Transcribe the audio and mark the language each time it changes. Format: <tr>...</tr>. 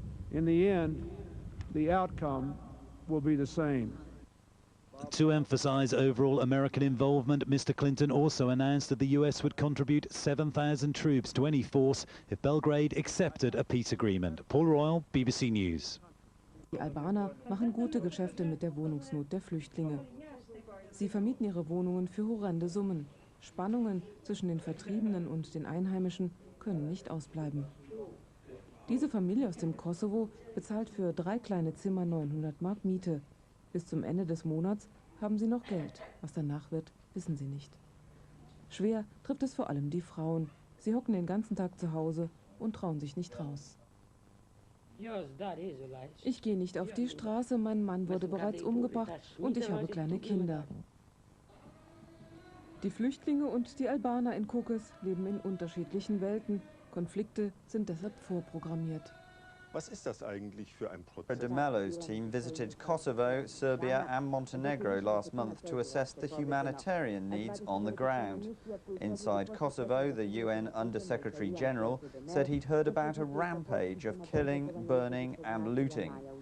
<en>In the end, the outcome will be the same. To emphasize overall American involvement, Mr. Clinton also announced that the US would contribute 7,000 troops to any force if Belgrade accepted a peace agreement. Paul Royal, BBC News.</en> <de>Die Albaner machen gute Geschäfte mit der Wohnungsnot der Flüchtlinge. Sie vermieten ihre Wohnungen für horrende Summen. Spannungen zwischen den Vertriebenen und den Einheimischen können nicht ausbleiben. Diese Familie aus dem Kosovo bezahlt für 3 kleine Zimmer 900 Mark Miete. Bis zum Ende des Monats haben sie noch Geld. Was danach wird, wissen sie nicht. Schwer trifft es vor allem die Frauen. Sie hocken den ganzen Tag zu Hause und trauen sich nicht raus. Ich gehe nicht auf die Straße, mein Mann wurde bereits umgebracht und ich habe kleine Kinder. Die Flüchtlinge und die Albaner in Kokes leben in unterschiedlichen Welten. Konflikte sind deshalb vorprogrammiert. Was ist das eigentlich für ein Prozess?</de> <en>De Mello's team visited Kosovo, Serbia and Montenegro last month to assess the humanitarian needs on the ground. Inside Kosovo, the UN Under-Secretary General said he'd heard about a rampage of killing, burning and looting.</en>